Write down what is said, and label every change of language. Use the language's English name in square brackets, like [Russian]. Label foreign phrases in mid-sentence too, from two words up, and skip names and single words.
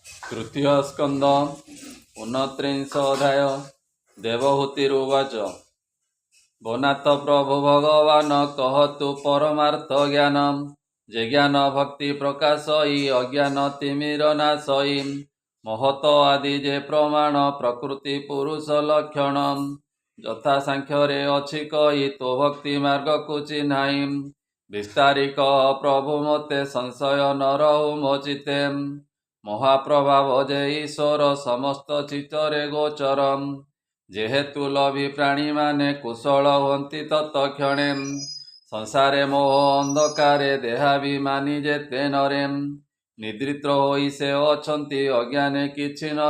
[Odia] ତୃତୀୟ ସ୍କନ୍ଦ 29 ଅଧ୍ୟାୟ ଦେବହୂତିରୁବାଚ ଭୋନାଥ ପ୍ରଭୁ ଭଗବାନ କହତୁ ପରମାର୍ଥ ଜ୍ଞାନମ ଯେ ଜ୍ଞାନ ଭକ୍ତି ପ୍ରକାଶଇ ଅଜ୍ଞାନ ତିମିର ନାଶଇ ମହତ ଆଦି ଯେ ପ୍ରମାଣ ପ୍ରକୃତି ପୁରୁଷ ଲକ୍ଷଣମ ଯଥା ସାଂଖ୍ୟରେ ଅଛି କହି ତୋ ଭକ୍ତି ମାର୍ଗ କୋ ଚିହ୍ନାଇ ବିସ୍ତାରିକ ପ୍ରଭୁ ମତେ ସଂଶୟ ନ ରହୁ ମୋଚିତେ ମହାପ୍ରଭାବ ଯେ ଈଶ୍ୱର ସମସ୍ତ ଚିତ୍ତରେ ଗୋଚରମ ଯେହେତୁ ଲଭି ପ୍ରାଣୀ ମାନେ କୁଶଳ ହୁଅନ୍ତି ତତ୍କ୍ଷଣେ ସଂସାରେ ମୋହ ଅନ୍ଧକାରେ ଦେହାଭିମାନୀ ଯେତେ ନରେ ନିଦ୍ରିତ ହୋଇ ସେ ଅଛନ୍ତି ଅଜ୍ଞାନେ କିଛି ନ